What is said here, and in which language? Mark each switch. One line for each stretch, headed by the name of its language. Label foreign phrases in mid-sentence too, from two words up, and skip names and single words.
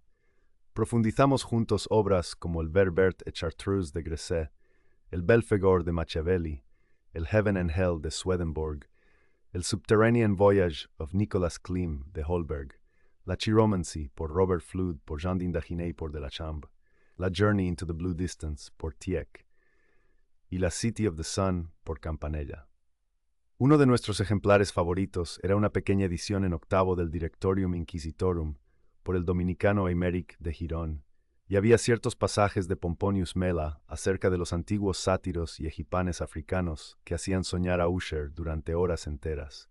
Spanish: Profundizamos juntos obras como el Verbert et Chartreuse de Gresset, el Belphegor de Machiavelli, el Heaven and Hell de Swedenborg, el Subterranean Voyage of Nicolas Klim de Holberg, la Chiromancy por Robert Flood por Jean d'Indaginé por Delachambre, la Journey into the Blue Distance por Tieck y la City of the Sun por Campanella. Uno de nuestros ejemplares favoritos era una pequeña edición en octavo del Directorium Inquisitorum por el dominicano Aymeric de Girón, y había ciertos pasajes de Pomponius Mela acerca de los antiguos sátiros y egipanes africanos que hacían soñar a Usher durante horas enteras.